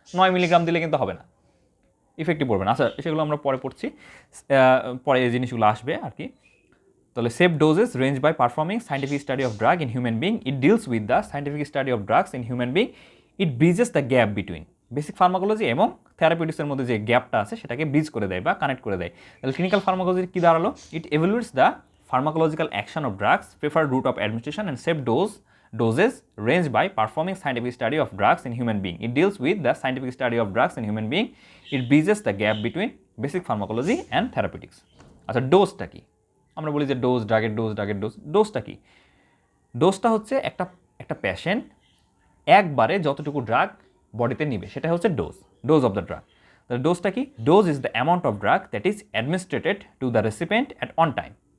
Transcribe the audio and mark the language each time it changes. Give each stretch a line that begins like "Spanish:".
Bangla: 9 milligram দিলে কিন্তু হবে না, ইফেক্টিভ পড়বে না। আচ্ছা, সেগুলো আমরা পরে পড়ছি, পরে এই জিনিসগুলো আসবে আর কি।
English: তাহলে safe doses range by performing scientific study of drug in human being. It deals with the scientific study of drugs in human being. It bridges the gap between basic pharmacology
Bangla: এবং থেরাপিউটিক্সের মধ্যে যে গ্যাপটা আছে সেটাকে ব্রিজ করে দেয় বা connect করে দেয়। তাহলে ক্লিনিক্যাল ফার্মাকোলজি কী দাঁড়ালো?
English: It evaluates the pharmacological action of drugs, preferred route of administration and safe doses range by performing scientific study of drugs in human being. It deals with the scientific study of drugs in human being. It bridges the gap between basic pharmacology and therapeutics.
Bangla: আচ্ছা, ডোজটা কি? আমরা বলি যে ড্রাগের ডোজটা কি? ডোজটা হচ্ছে একটা patient একবারে যতটুকু ড্রাগ বডিতে নিবে সেটা হচ্ছে ডোজ অফ দ্য ড্রাগ। তাহলে ডোজটা কি?
English: Dose is the amount of drug that is administered to the recipient at on time.